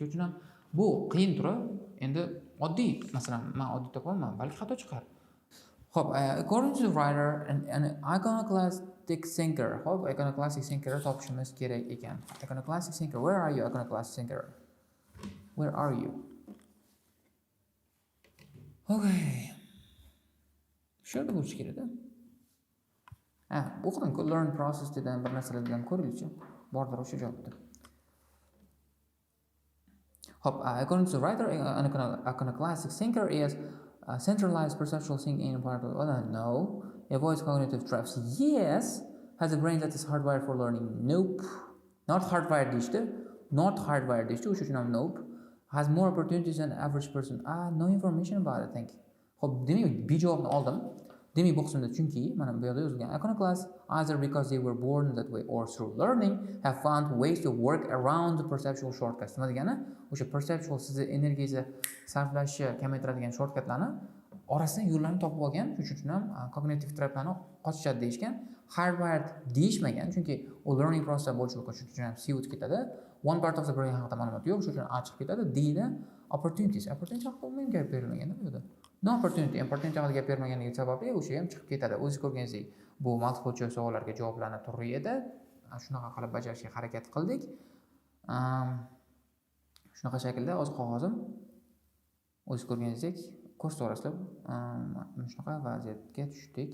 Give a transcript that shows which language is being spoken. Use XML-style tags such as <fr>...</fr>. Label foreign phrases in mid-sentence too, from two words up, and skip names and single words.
<uz>Shuning uchun ham bu qiyin turib, endi oddiy, masalan, men oddiy topolmayman, balki xato chiqar. Hop,</uz> <en>according to the writer, an iconoclastic thinker.</en> <uz>Hop,</uz> <en>iconoclastic thinker</en> <uz>topishimiz kerak ekan.</uz> <en>Iconoclastic thinker, where are you, iconoclastic thinker? Where are you? Okay.</en> <uz>Shunda bo'lishi kerak-da. O'qidim-ku,</uz> <en>learn process</en> <uz>degan bir narsalardan ko'ringchi. Bordir o'sha javobda. Hop,</uz> <en>according to the writer, an iconoclastic thinker is centralized perceptual thinking in part of no, avoids cognitive traps. Yes, has a brain that is hardwired for learning. Nope. Not hardwired deyishdi. Not hardwired</en> <uz>deyishdi. O'sha uchun ham nope.</uz> <en>Has more opportunities than average person. No information about it, thank you.</en> <uz>Hop, demak, B javobni oldim. Demak, bu qismda chunki mana bu yerda yozilgan</uz> <en>iconoclasts either because they were born that way or through learning have found ways to work around the perceptual shortcuts.</en> <uz>Nima degani? O'sha perceptual sizni energiyangizni sarflashni kamaytiradigan shortcutlarni orasidan yo'llarni topib olgan, shuning uchun ham</uz> <en>cognitive traplarni</en> <uz>qochishadi deyishgan. Hardwired deyishmagan, chunki u</uz> <en>learning process</en> <uz>bo'lishi mumkin, shuning uchun ham C o'tib ketadi.</uz> <en>One part of the brain</en> <uz>haqida ma'lumot yo'q, shuning uchun A chiqib ketadi. D da opportunities haqida umuman gap berilmagan bu yerda.</uz> <en>No opportunity</en> <uz>haqida gap berilmaganligi sababli o'sha ham chiqib ketadi. O'zingiz ko'rganingizdek, bu</uz> <en>multiple choice</en> <uz>savollarga javoblarni turi edi. Shunaqa qilib bajarishga harakat qildik. Shunaqa shaklda o'z qog'ozim o'zingiz ko'rganingizdek kurs to'g'risida shunaqa vaziyatga tushdik.</uz>